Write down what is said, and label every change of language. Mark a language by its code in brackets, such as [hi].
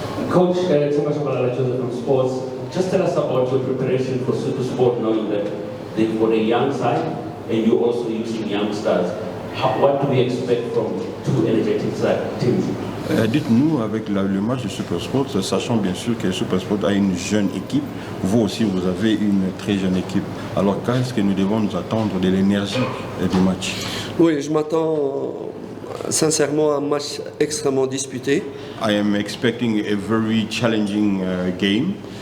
[en] Coach Temba Shabalala Joseph from Sports, just tell us about your preparation for Super Sport, knowing that they've got a young side and you're also using youngsters. What do we expect from two energetic teams? [fr] Dites-nous, avec le match de Supersport, sachant bien sûr que Supersport a une jeune équipe, vous aussi vous avez une très jeune équipe. Alors qu'est-ce que nous devons nous attendre de l'énergie du match? Oui, je m'attends sincèrement à un match extrêmement disputé. [en] I am expecting a very challenging game.